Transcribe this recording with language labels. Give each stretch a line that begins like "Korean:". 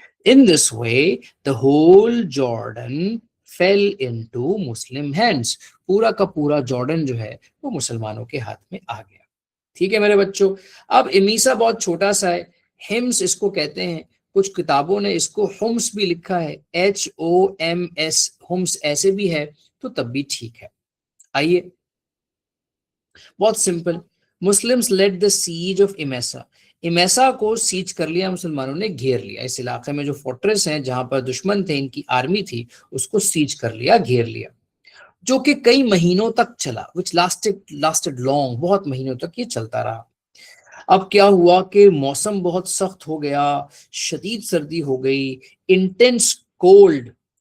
English: In this way the whole Jordan fell into Muslim hands،
Urdu: پورا کا پورا Jordan جو ہے وہ مسلمانوں کے ہاتھ میں آ گیا. ٹھیک ہے میرے بچوں. اب امیسا بہت چھوٹا سا ہے، ہمس اس کو کہتے ہیں، کچھ کتابوں نے اس کو ہومس بھی لکھا ہے، HOMS، ہومس ایسے بھی ہے، تو تب بھی ٹھیک ہے. آئیے بہت simple.
English: Muslims let the siege of Emesa.
Urdu: امیسا کو سیج کر لیا مسلمانوں نے, گھیر لیا. اس علاقے میں جو فورٹریس ہیں جہاں پر دشمن تھے, ان کی آرمی تھی, اس کو سیج کر لیا, گھیر لیا, جو کہ کئی مہینوں تک چلا,
English: which lasted long,
Urdu: بہت مہینوں تک یہ چلتا رہا. اب کیا ہوا کہ موسم بہت سخت ہو گیا, شدید سردی ہو گئی,
English: Intense cold.